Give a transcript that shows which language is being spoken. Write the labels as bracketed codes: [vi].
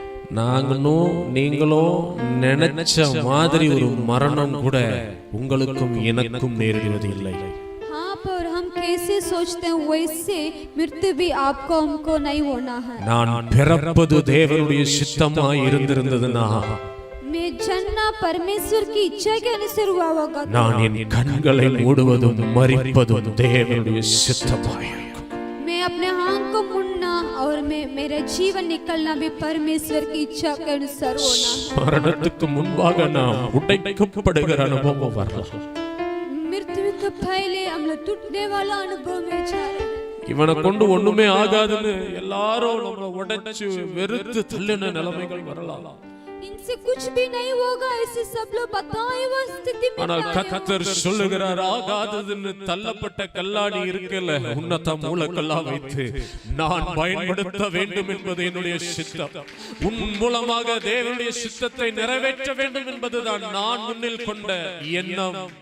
[ta] நாங்களும் நீங்களும் நினைச்ச மாதிரி ஒரு மரணம் கூட உங்களுக்கும் எனக்கும் நேரிடுவது இல்லை. [hi] कैसे सोचते हैं वैसे मृत्यु भी आपको हमको नहीं होना है. [ta] நான் பிறப்பது தேவனுடைய சித்தமாய் இருந்திருந்ததுனா, [hi] मैं जन्ना परमेश्वर की इच्छा के अनुसार हुआ होगा. [ta] நான் என் கண்களை மூடுவதும் மரிப்பதும் தேவனுடைய சித்தமாய் இருக்கும். [hi] मैं अपने आँख को मूंदना और मैं मेरा जीवन निकलना भी परमेश्वर की इच्छा के अनुसार होना है. [ta] மரணத்துக்கு முன்பாக நாம் உடைக்கப்படுகிற அனுபவம் வரலாம். [hi] पहले हम लोग टूटने वाला अनुभव में जा रहे हैं. [ta] இவனை கொண்டு ஒண்ணுமே ஆகாதுன்னு எல்லாரும் நம்மள உடைச்சு வெறுத்து தள்ளின நிலைமைகள் வரலாம். [hi] इनसे कुछ भी नहीं होगा ऐसे सब लोग बताए वो स्थिति में. [ta] ஆனால் கர்த்தர் சொல்லுகிறார், ஆகாததுன்னு தள்ளப்பட்ட கல்லாணி இருக்கல, உன்னத மூலக்கல்லா வைத்து நான் பயன்படுத்த வேண்டும் என்பது என்னுடைய சித்தம். உன் மூலமாக தேவனுடைய சித்தத்தை நிறைவேற்ற வேண்டும் என்பதுதான் நான் முன்னில் கொண்ட எண்ணம்.